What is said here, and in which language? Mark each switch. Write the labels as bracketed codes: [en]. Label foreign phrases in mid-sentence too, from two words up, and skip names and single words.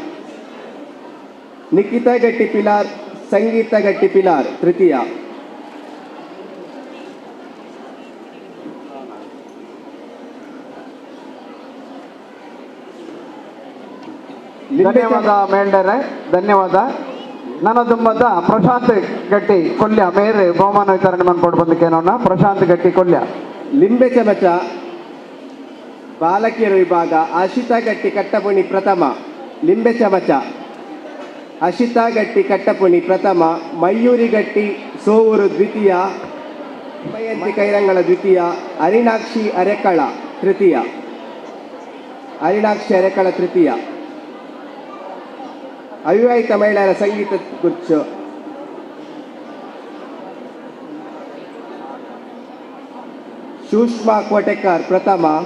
[kn] ನಿಖಿತಾ ಗಟ್ಟಿ ಪಿಲಾರ್ ಸಂಗೀತ ಗಟ್ಟಿ ಪಿಲಾರ್ ತೃತೀಯ. ಧನ್ಯವಾದ ಮೇಲ್ಡರೆ, ಧನ್ಯವಾದ. [tcy] ನನ್ನ ದುಮ್ಮದ [kn] ಪ್ರಶಾಂತ್ ಗಟ್ಟಿ ಕೊಲ್ಯ ಮೇರೆ ಬಹುಮಾನ ವಿತರಣೆ ಮಾಡ್ಕೊಂಡು ಬಂದಕ್ಕೆ ನೋಡೋಣ. ಪ್ರಶಾಂತ್ ಗಟ್ಟಿ ಕೊಲ್ಯ. ಲಿಂಬೆ ಚಮಚ ಬಾಲಕಿಯರ ವಿಭಾಗ ಆಶಿತಾ ಗಟ್ಟಿ ಕಟ್ಟಪುಣಿ ಪ್ರಥಮ. ಲಿಂಬೆ ಚಮಚ ಅಶಿತಾ ಗಟ್ಟಿ ಕಟ್ಟಪುಣಿ ಪ್ರಥಮ. ಮಯೂರಿ ಗಟ್ಟಿ ಸೋವೂರು ದ್ವಿತೀಯ. ಮಯಂತಿ ಕೈರಂಗಳ ದ್ವಿತೀಯ. ಅರಿಣಾಕ್ಷಿ ಅರೆಕಳ ತೃತೀಯ. ಅರಿಣಾಕ್ಷಿ ಅರೆಕಳ ತೃತೀಯ. ಅವಿವಾಹಿತ ಮಹಿಳೆಯರ ಸಂಗೀತ ಗುಚ್ಛ ಸುಷ್ಮಾ ಕೋಟೆಕರ್ ಪ್ರಥಮ.